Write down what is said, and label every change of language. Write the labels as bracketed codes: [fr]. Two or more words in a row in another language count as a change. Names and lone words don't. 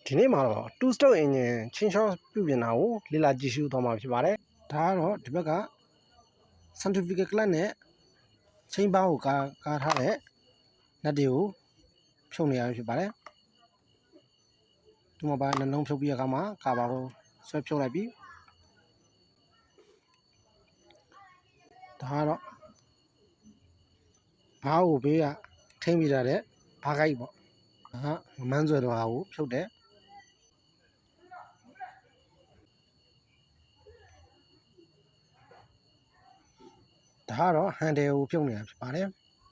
[my] ဒီနေ့မှာတော့ [en] two stroke engine [my] ချင်းချောပြုပြင်တာကိုလေ့လာကြည့်ရှုသွားမှာဖြစ်ပါတယ်။ဒါကတော့ဒီဘက်က [en] centrifugal clutch [my] နဲ့ [en] chain bar [my] ကိုကာထားတဲ့နက်တွေကိုဖြုတ်နေရဖြစ်ပါတယ်။ဒီမှာပါနှလုံးဖြုတ်ပြီးတဲ့အခါမှာကာဘာကိုဆွဲဖြုတ်လိုက်ပြီး ဒါကတော့ဘားကိုဘေးကထိမ့်ပြီးထားတဲ့ဘားကိုက်ပေါ့။ဒါကမန်းဆွဲတော့ဟာကိုဖြုတ်တယ်။ဒါကတော့ဟန်တယ်ကိုဖြုတ်နေတာဖြစ်ပါတယ်။